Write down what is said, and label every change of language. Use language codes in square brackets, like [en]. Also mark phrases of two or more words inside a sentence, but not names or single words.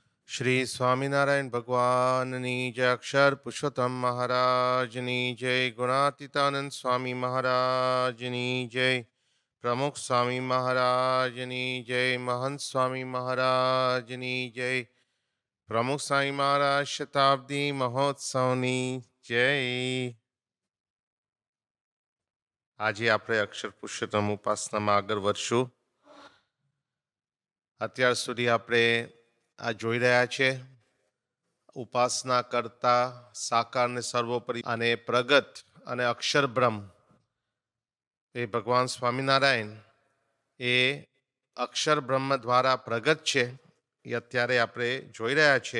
[gu] શ્રી સ્વામીનારાયણ ભગવાનની જય। અક્ષર પુરુષોત્તમ મહારાજની જય। ગુણાતીતાનંદ સ્વામી મહારાજની જય। પ્રમુખ સ્વામી મહારાજની જય। મહંત સ્વામી મહારાજની જય। પ્રમુખ સ્વામી મહારાજ શતાબ્દી મહોત્સવની જય। આજે આપણે અક્ષર પુરુષોત્તમ ઉપાસનામાં આગળ વધશું. અત્યાર સુધી આપણે આ જોઈ રહ્યા છે ઉપાસના કરતા સાકાર ને સર્વોપરી અને પ્રગટ અને અક્ષર બ્રહ્મ એ ભગવાન સ્વામિનારાયણ એ અક્ષર બ્રહ્મ દ્વારા પ્રગટ છે એ અત્યારે આપણે જોઈ રહ્યા છે.